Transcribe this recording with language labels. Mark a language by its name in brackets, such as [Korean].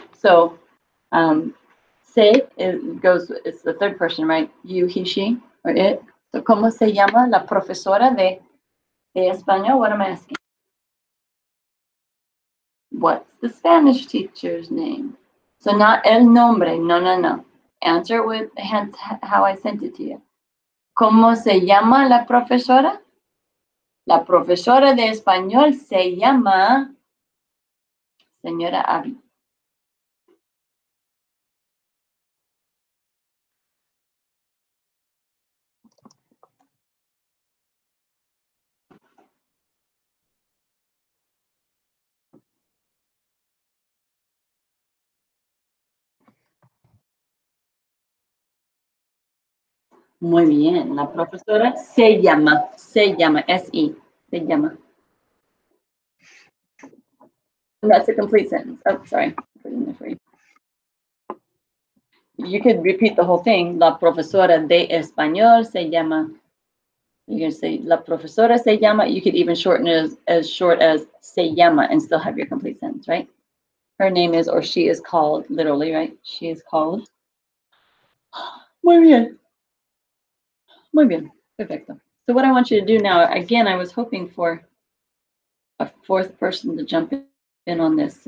[English] So, se it's the third person, right? You, he, she, or it. [Spanish] So, ¿cómo se llama la profesora de español? [English] What am I asking? What's the Spanish teacher's name? So not [Spanish] el nombre, no. [English] Answer with hence how I sent it to you. [Spanish] ¿Cómo se llama la profesora? La profesora de español se llama señora Abby. Muy bien, la profesora se llama, S-E, se llama. [English] And that's a complete sentence. Oh, sorry. You could repeat the whole thing. [Spanish] La profesora de español se llama. [English] You can say [Spanish] la profesora se llama. [English] You could even shorten it as short as se llama and still have your complete sentence, right? Her name is, or she is called, literally, right? She is called [Spanish] Muy bien. Muy bien. Perfecto. [English] So what I want you to do now, again, I was hoping for a fourth person to jump in on this.